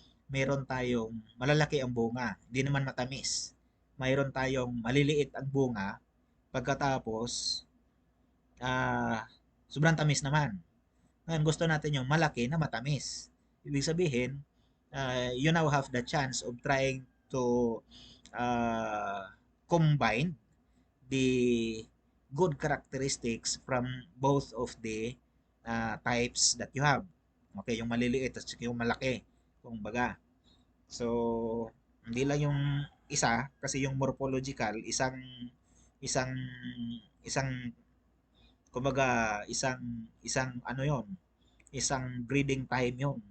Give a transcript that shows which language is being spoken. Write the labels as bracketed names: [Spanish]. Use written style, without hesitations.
[Filipino] Meron tayong malalaki ang bunga, hindi naman matamis. Mayroon tayong maliliit ang bunga, pagkatapos sobrang tamis naman. Ngayon gusto natin yung malaki na matamis. Ibig sabihin, [English] you now have the chance of trying to combine the good characteristics from both of the types that you have. [Filipino] Okay, yung maliliit at yung malaki. Kung baga. So, hindi lang yung isa kasi yung morphological, isang isang isang kumbaga isang ano yon, isang breeding time yon.